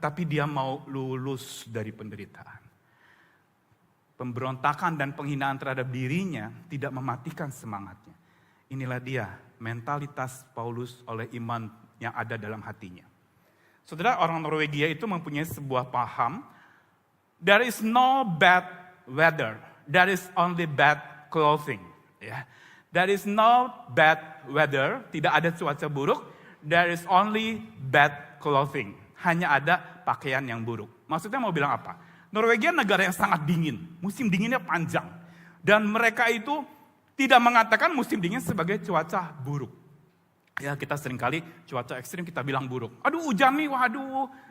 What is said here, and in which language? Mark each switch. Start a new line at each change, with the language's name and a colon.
Indonesian: Tapi dia mau lulus dari penderitaan. Pemberontakan dan penghinaan terhadap dirinya tidak mematikan semangatnya. Inilah dia mentalitas Paulus oleh iman yang ada dalam hatinya. Saudara, orang Norwegia itu mempunyai sebuah paham.
English: There is no bad weather. There is only bad clothing. Ya. There is no bad weather.
Indonesian: Tidak ada cuaca buruk.
English: There is only bad clothing.
Indonesian: Hanya ada pakaian yang buruk. Maksudnya mau bilang apa? Norwegia negara yang sangat dingin. Musim dinginnya panjang. Dan mereka itu tidak mengatakan musim dingin sebagai cuaca buruk. Ya, kita seringkali cuaca ekstrim kita bilang buruk. Aduh hujan nih, waduh.